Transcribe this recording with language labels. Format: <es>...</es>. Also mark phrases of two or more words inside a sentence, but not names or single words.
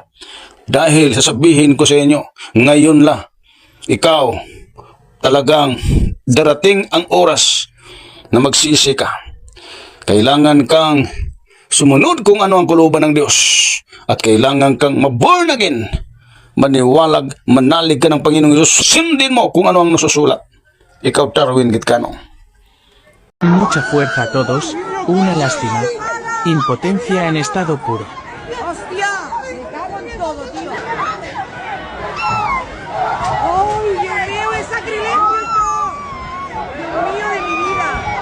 <tl>Dahil sasabihin ko sa inyo, ngayon la, ikaw talagang darating ang oras na magsisi ka. Kailangan kang sumunod kung ano ang kalooban ng Diyos. At kailangan kang</tl> <en>maborn again.</en> <tl>Maniwalag, manalig ka ng Panginoong Diyos. Sundin mo kung ano ang nasusulat. Ikaw, Darwin Getgano.</tl> <es>Mucha fuerza a todos, una lástima. Impotencia en estado puro. ¡Hostia! Me cago en todo, tío. ¡Ay, Dios mío, es sacrilegio esto! ¡Dios mío de mi vida!</es>